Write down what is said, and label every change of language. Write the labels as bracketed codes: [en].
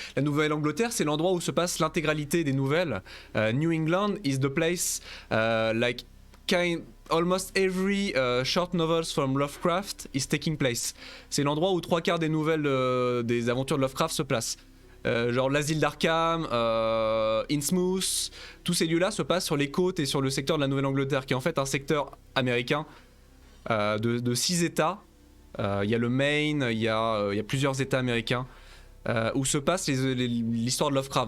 [fr] La Nouvelle-Angleterre, c'est l'endroit où se passe l'intégralité des nouvelles. [en] New England is the place like almost every short novels from Lovecraft is taking place. [fr] C'est l'endroit où 3/4 des nouvelles des aventures de Lovecraft se placent. Genre l'asile d'Arkham, Innsmouth, tous ces lieux-là se passent sur les côtes et sur le secteur de la Nouvelle-Angleterre, qui est en fait un secteur américain de 6 États. Il y a le Maine, il y a plusieurs États américains où se passe l'histoire de Lovecraft.